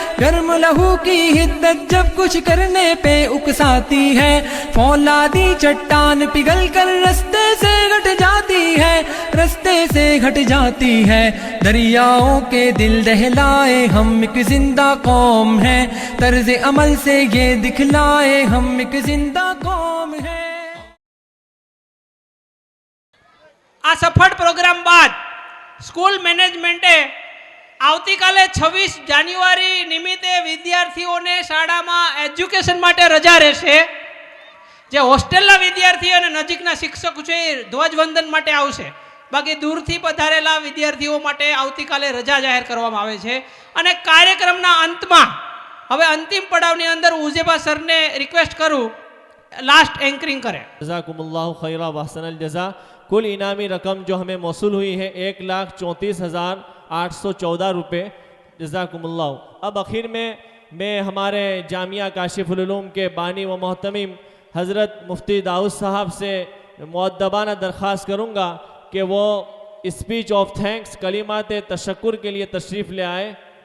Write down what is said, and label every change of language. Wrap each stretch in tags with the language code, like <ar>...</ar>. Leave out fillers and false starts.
<hi>गर्म लहू की हिद्दत जब कुछ करने पे उकसाती है, फौलादी चट्टान पिघल कर रास्ते से घट जाती है, रास्ते से घट जाती है। दरियाओं के दिल दहलाए हम एक जिंदा कौम है, तर्ज अमल से ये दिखलाए हम एक जिंदा कौम है।</hi> <gu>આ સફળ પ્રોગ્રામ બાદ સ્કૂલ મેનેજમેન્ટે આવતીકાલે 26 જાન્યુઆરી નિમિત્તે વિદ્યાર્થીઓને શાળામાં એજ્યુકેશન માટે રજા રહેશે। જે હોસ્ટેલના વિદ્યાર્થીઓ અને નજીકના શિક્ષકો છે એ ધ્વજવંદન માટે આવશે, બાકી દૂરથી પધારેલા વિદ્યાર્થીઓ માટે આવતીકાલે રજા જાહેર કરવામાં આવે છે। અને કાર્યક્રમના અંતમાં હવે અંતિમ પડાવની અંદર ઉઝેબા સરને રિક્વેસ્ટ કરું</gu> <hi>लास्ट एंकरिंग करें। जज़ाकुमुल्लाहु खैरा व अहसनल जज़ा। कुल इनामी रकम जो हमें मौसूल हुई है 1,34,814 रुपये। जज़ाकुमुल्लाहु। अब आखिर में मैं हमारे जामिया काशिफुल उलूम के बानी व मोहतमीम हज़रत मुफ्ती दाऊद साहब से मुअद्दबाना दरख्वास्त करूँगा कि वो स्पीच ऑफ थैंक्स कलिमात तशक्कुर के लिए तशरीफ़ ले आए।</hi>